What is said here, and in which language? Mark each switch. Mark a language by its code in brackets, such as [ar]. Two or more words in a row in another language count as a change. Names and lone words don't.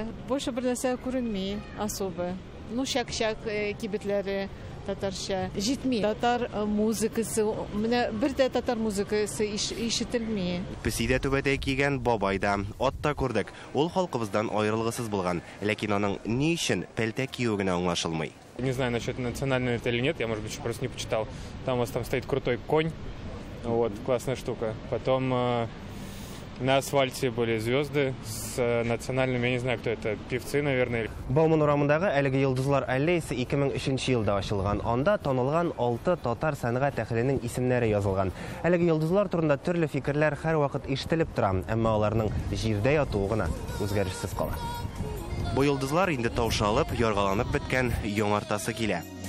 [tt] Больше бер нәрсә күренми особо. Ну шак-шак кибетләре татарча җитми. Татар музыкасы, менә бер дә татар музыкасы ишетелми. Песидә түбәтә кигән бабайда атта күрдек. Ул халкыбыздан аерылгысыз булган, ләкин аның ни өчен пәлтә кию генә аңлашылмый. [ru] Не знаю насчет национального это или нет, я, может быть, еще просто не почитал. Там у вас там стоит крутой конь, вот, классная штука. Потом на асфальте были звезды с национальными, я не знаю, кто это, певцы, наверное. [tt] Бауман урамындагы әлеге йолдызлар аллеясы 2003 елда ачылган. Анда танылган 6 татар сәнгать әһленең исемнәре язылган. Әлеге йолдызлар турында төрле фикерләр һәрвакыт ишетелеп тора, әмма аларның җирдә ятуы гына үзгәрешсез кала. Бу йолдызлар инде таушалып, яргаланып беткән, яңартасы килә.